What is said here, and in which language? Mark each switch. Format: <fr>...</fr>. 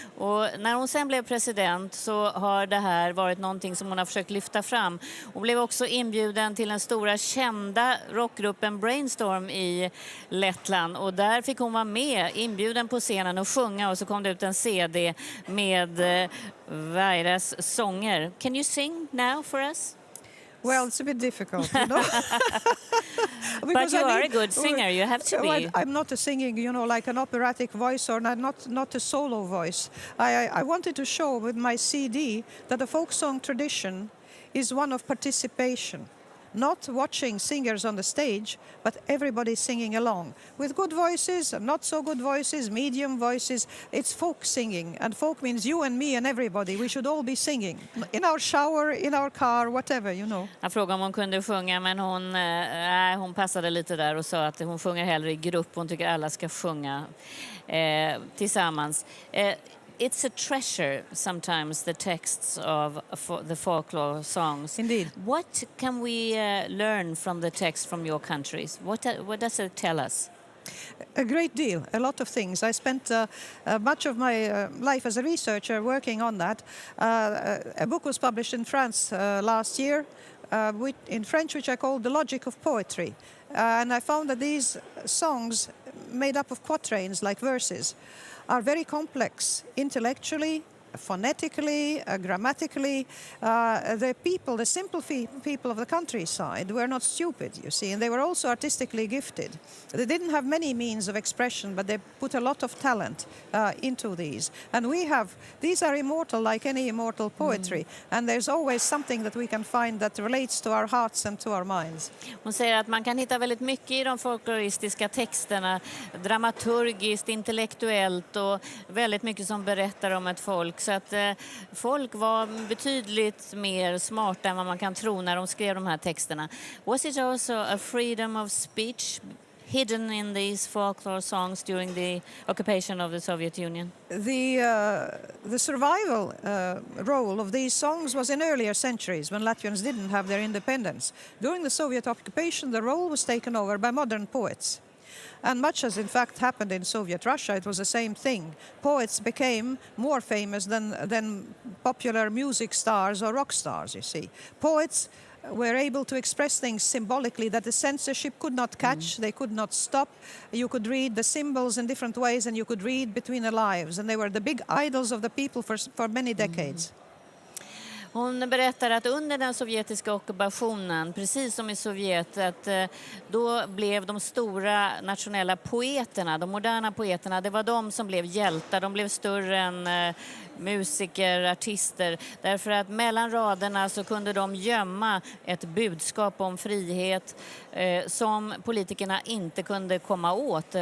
<sv>Och när hon sen blev president så har det här varit någonting som hon har försökt lyfta fram. Hon blev också inbjuden till den stora kända rockgruppen Brainstorm i Lettland. Och där fick hon vara med, inbjuden på scenen och sjunga. Och så kom det ut en CD med Vairas sånger.</sv> <en>Can you sing now for us? Well, it's a bit difficult, you know. But you are a good singer, you have to be. Well, I'm not a singing, you know, like an operatic voice or not a solo voice. I wanted to show with my CD that the folk song tradition is one of participation. Not watching singers on the stage, but everybody singing along. With good voices, not so good voices, medium voices. It's folk singing, and folk means you and me and everybody. We should all be singing. In our shower, in our car, whatever, you know.</en> <sv>Jag frågade om hon kunde sjunga, men hon passade lite där och sa att hon sjunger hellre i grupp. Hon tycker alla ska sjunga tillsammans.</sv> <en>It's a treasure sometimes, the texts of the folklore songs. Indeed. What can we learn from the text from your countries? What does it tell us? A great deal, a lot of things. I spent much of my life as a researcher working on that. A book was published in France last year, in French, which I called The Logic of Poetry. And I found that these songs, made up of quatrains, like verses, are very complex intellectually, phonetically, grammatically. The simple people of the countryside were not stupid, you see, and they were also artistically gifted. They didn't have many means of expression, but they put a lot of talent into these. And these are immortal like any immortal poetry, and there's always something that we can find that relates to our hearts and to our minds.</en> <sv>Hon säger att man kan hitta väldigt mycket i de folkloristiska texterna, dramaturgiskt, intellektuellt och väldigt mycket som berättar om ett folk. Så att folk var betydligt mer smarta än vad man kan tro när de skrev de här texterna.</sv> <en>Was it also a freedom of speech hidden in these folklore songs during the occupation of the Soviet Union? The survival role of these songs was in earlier centuries when Latvians didn't have their independence. During the Soviet occupation, the role was taken over by modern poets. And much as in fact happened in Soviet Russia, it was the same thing. Poets became more famous than popular music stars or rock stars, you see. Poets were able to express things symbolically that the censorship could not catch, they could not stop. You could read the symbols in different ways, and you could read between the lives. And they were the big idols of the people for many decades.</en> <sv>Hon berättar att under den sovjetiska ockupationen, precis som i Sovjet, att då blev de stora nationella poeterna, de moderna poeterna, det var de som blev hjältar. De blev större än musiker, artister. Därför att mellan raderna så kunde de gömma ett budskap om frihet som politikerna inte kunde komma åt.</sv>